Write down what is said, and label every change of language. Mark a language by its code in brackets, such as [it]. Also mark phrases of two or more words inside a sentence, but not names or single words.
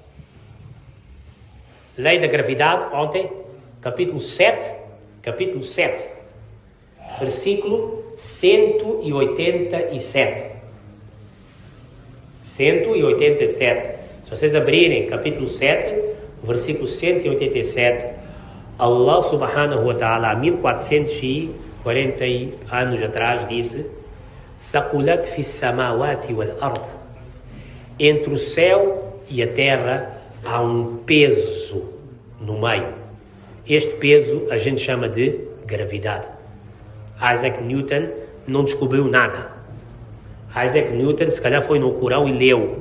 [pt] Lei da gravidade, ontem, capítulo 7, versículo 187. 187. Se vocês abrirem capítulo 7, versículo 187, [ar] الله سبحانه وتعالى, [pt] há 1440 anos atrás, disse: [ar] ثقلت في السماوات والأرض. [pt] Entre o céu e a terra há um peso no meio. Este peso a gente chama de gravidade. Isaac Newton não descobriu nada. Isaac Newton se calhar foi no Corão e leu.